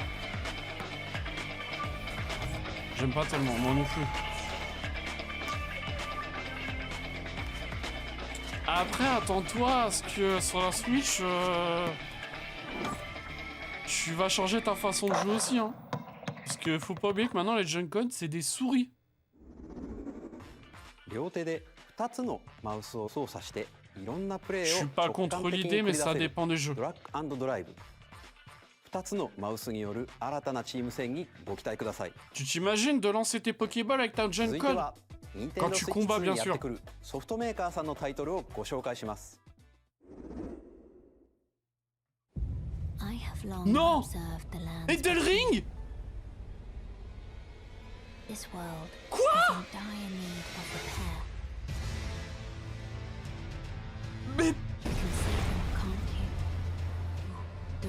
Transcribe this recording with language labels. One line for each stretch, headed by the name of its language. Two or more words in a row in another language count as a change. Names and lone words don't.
French: J'aime pas tellement, moi non plus. Après, attends-toi à ce que sur la Switch, tu vas changer ta façon de jouer aussi, hein. Parce que faut pas oublier que maintenant les Joy-Con c'est des souris.
Japanese: 両手で2つのマウスを操作していろんなプレ
French: Je
Japanese: ー
French: suis
Japanese: を
French: pas
Japanese: 直
French: contre
Japanese: 感的に
French: l'idée,
Japanese: 繰
French: mais
Japanese: り出
French: ça
Japanese: せる
French: dépend des jeux.
Japanese: ドラッグ&ドライブ。2つのマウスによる新たなチーム戦にご期待ください。
French: Tu t'imagines de lancer tes Pokéballs avec ta
Japanese: 続いて
French: Joy-Con?
Japanese: は Nintendo
French: Quand tu
Japanese: Switch
French: combats,
Japanese: 2
French: bien
Japanese: にやって
French: sûr.
Japanese: くるソフトメーカーさんのタイトルをご紹介します。
English: I have long
French: Non!
English: observed the lands.
French: Elden Ring?
English: This world
French: Quoi?
English: is in dire need of repair.
French: Mais
English: You can see them, can't you?